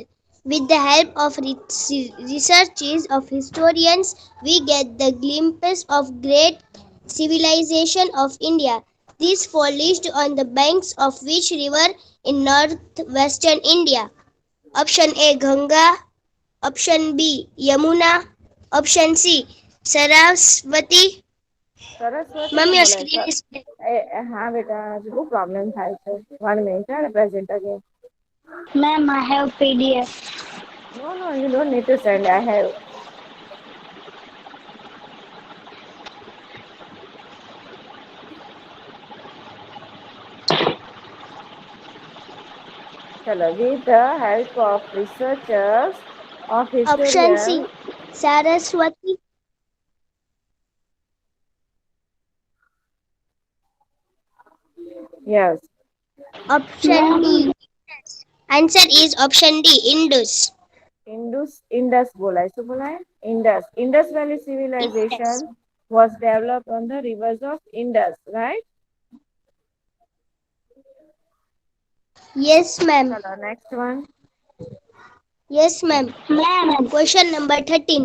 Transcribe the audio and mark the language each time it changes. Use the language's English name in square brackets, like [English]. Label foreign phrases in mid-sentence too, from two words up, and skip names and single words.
[English] With the help of researches of historians, we get the glimpse of great civilization of India. This flourished on the banks of which river in northwestern India? Option A. Ganga. Option B. Yamuna. Option C. Saraswati. સરસ્વતી Ma'am, [Gujarati] ને [English] your [Gujarati] બોલાય [English] screen સર. is blank. [Gujarati] હા બેટા હજુ બહુ પ્રોબ્લેમ થાય છે [English] 1 minute present again. Ma'am, I have PDF. No, you don't need to send. I have. Chalo, with the help of researchers of Option C. historians. Saraswati. Yes. Option D. Answer is option D. Indus. [Gujarati] Indus बोला શું બોલાય Indus Valley [English] Indus. civilization was developed on the rivers of Indus, right? Yes, ma'am. Chalo, next one. Yes, ma'am. Ma'am, Question number 13.